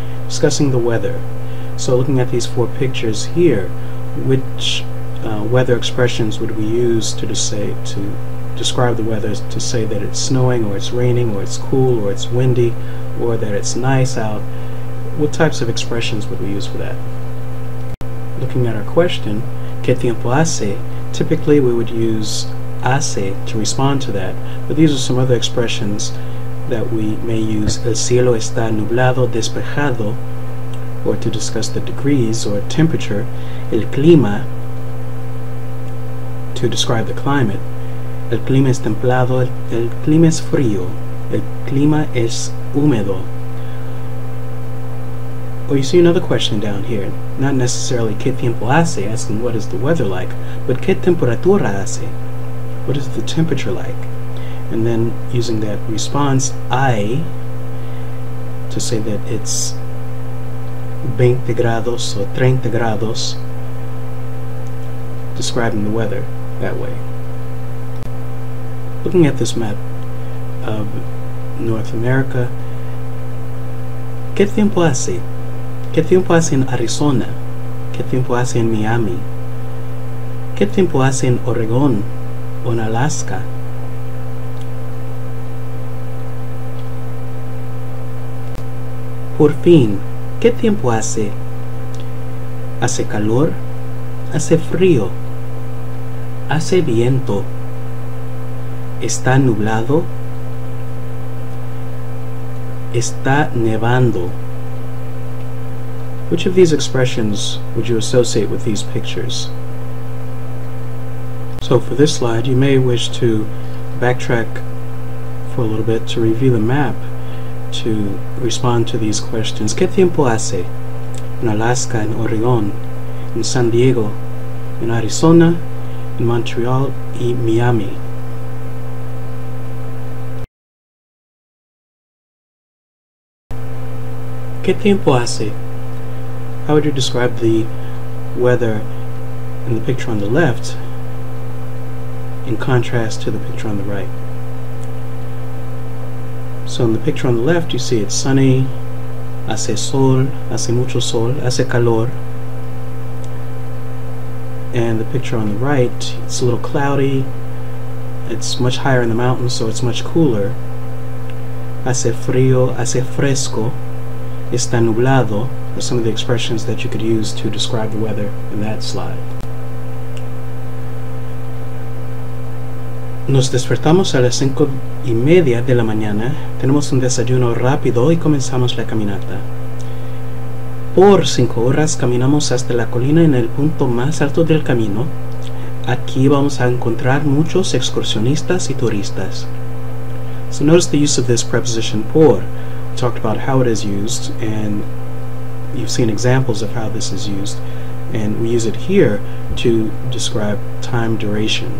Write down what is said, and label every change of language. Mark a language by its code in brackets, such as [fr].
[en] Discussing the weather. So looking at these 4 pictures here, which weather expressions would we use to describe the weather, to say that it's snowing, or it's raining, or it's cool, or it's windy, or that it's nice out? What types of expressions would we use for that? Looking at our question, [es] ¿Qué tiempo hace? [en] Typically we would use hace to respond to that, but these are some other expressions that we may use. [es] El cielo está nublado, despejado, [en] or to discuss the degrees or temperature. [es] El clima, [en] to describe the climate. [es] El clima es templado, el clima es frío, el clima es húmedo. [en] Or you see another question down here, not necessarily [es] ¿Qué tiempo hace?, [en] asking what is the weather like, but [es] ¿Qué temperatura hace?, [en] what is the temperature like? And then using that response I to say that it's 20 grados or 30 grados, describing the weather that way. Looking at this map of North America, [es] ¿Qué tiempo hace? ¿Qué tiempo hace en Arizona? ¿Qué tiempo hace en Miami? ¿Qué tiempo hace en Oregón o en Alaska? Por fin, ¿qué tiempo hace? ¿Hace calor? ¿Hace frío? ¿Hace viento? ¿Está nublado? ¿Está nevando? [en] Which of these expressions would you associate with these pictures? So for this slide, you may wish to backtrack for a little bit to review the map to respond to these questions. [es] ¿Qué tiempo hace? En Alaska, en Oregón, en San Diego, en Arizona, en Montreal y Miami. ¿Qué tiempo hace? [en] How would you describe the weather in the picture on the left in contrast to the picture on the right? So in the picture on the left you see it's sunny, [es] hace sol, hace mucho sol, hace calor. [en] And the picture on the right, it's a little cloudy, it's much higher in the mountains, so it's much cooler. [es] Hace frío, hace fresco, está nublado [en] are some of the expressions that you could use to describe the weather in that slide. [es] Nos despertamos a las 5:30 de la mañana, tenemos un desayuno rápido y comenzamos la caminata. Por 5 horas caminamos hasta la colina en el punto más alto del camino. Aquí vamos a encontrar muchos excursionistas y turistas. [en] So notice the use of this preposition por. We talked about how it is used, and you've seen examples of how this is used, and we use it here to describe time duration.